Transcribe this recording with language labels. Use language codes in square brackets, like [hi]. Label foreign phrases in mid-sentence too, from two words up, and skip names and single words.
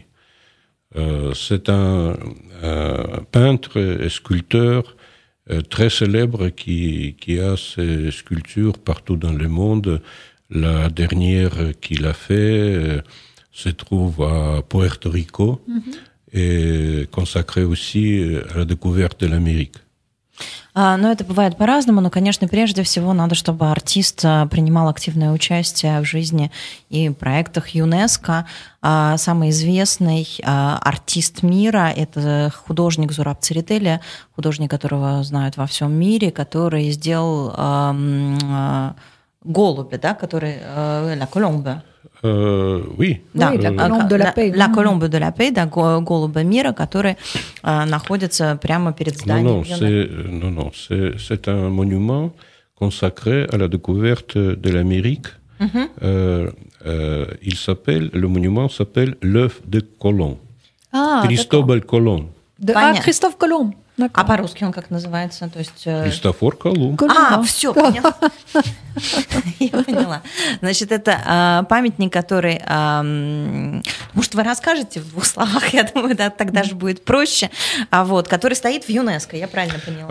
[fr] C'est un peintre et sculpteur très célèbre qui a ses sculptures partout dans le monde. La dernière qu'il a fait se trouve à Puerto Rico et consacrée aussi à la découverte de l'Amérique. [ru] Но это бывает по-разному, но, конечно, прежде всего надо, чтобы артист принимал активное участие в жизни и проектах ЮНЕСКО. Самый известный артист мира – это художник Зураб Тsereteli, художник, которого знают во всем мире, который сделал голубя, да, который [fr] «La Colombe». Oui. [ru] Да, [fr] la colombe de la paix. La colombe de la paix, [ru] да, голуба мира, который находится прямо перед зданием. [fr] Non, c'est un monument consacré à la découverte de l'Amérique. Le monument s'appelle l'œuf de Colomb. Cristóbal Colomb. Christophe Colomb. [ru] А по-русски он как называется? То есть... Христофор Колумб. Все, поняла. Я поняла. Значит, это памятник, который... Может, вы расскажете в двух словах? Я думаю, да, тогда же будет проще. Который стоит в ЮНЕСКО, я правильно поняла?